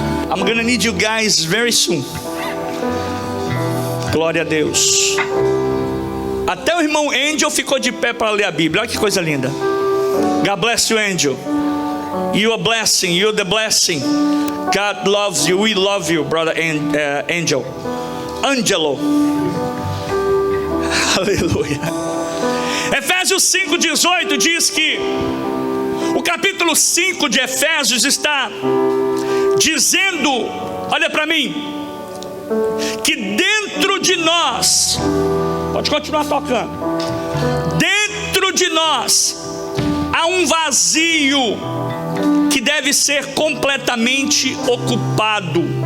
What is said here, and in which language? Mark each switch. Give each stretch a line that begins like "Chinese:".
English: I'm gonna need you guys very soon.
Portuguese: Glória a Deus. Até o irmão Angel ficou de pé para ler a Bíblia. Olha que coisa linda.
English: God bless you, Angel. You are blessing. You are the blessing. God loves you. We love you, brother Angel. Angelo.
Portuguese: Aleluia. Efésios 5:18 diz que o capítulo 5 de Efésios está dizendo, olha para mim, que dentro de nós, pode continuar tocando, dentro de nós há um vazio que deve ser completamente ocupado.